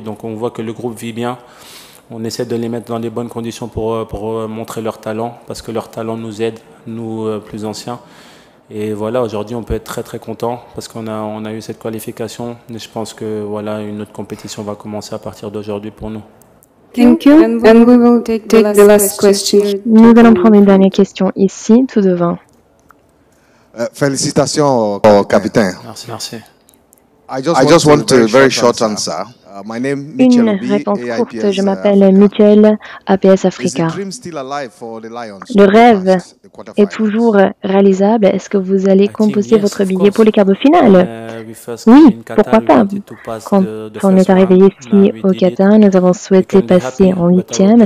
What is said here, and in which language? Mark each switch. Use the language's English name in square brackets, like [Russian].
[French] Donc on voit que le groupe vit bien. On essaie de les mettre dans les bonnes conditions pour montrer leur talent, parce que leur talent nous aide, nous plus anciens. Et voilà, aujourd'hui on peut être très très content parce qu'on a eu cette qualification. Et je pense que voilà, une autre compétition va commencer à partir d'aujourd'hui pour nous. [English] Thank you. And we will take the last question. [French] Nous allons prendre une dernière question ici, tout devant. Félicitations au capitaine. Merci, merci. [English] I just want a very short answer. [French] Une réponse courte, je m'appelle Michel, APS Africa. Le rêve est toujours réalisable. Est-ce que vous allez composer votre billet pour les quarts de finale? Oui, pourquoi pas. Quand on est arrivé ici au Qatar, nous avons souhaité passer en 8e.